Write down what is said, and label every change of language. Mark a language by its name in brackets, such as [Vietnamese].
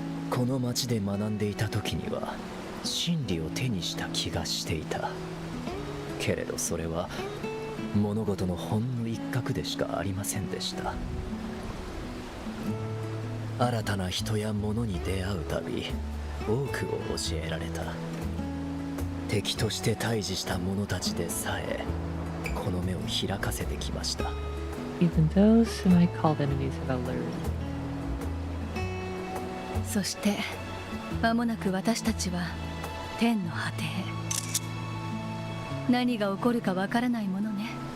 [Japanese] この町で学んでいた時には真理を手にした気がしていたけれど、それは物事のほんの一角でしかありませんでした。新たな人や物に出会うたび多くを教えられた。敵として対峙した者たちでさえこの目を開かせてきました。 [English] Even those whom I called enemies have alerted. [Japanese] そして間もなく私たちは天の果てへ。何が起こるかわからないものね。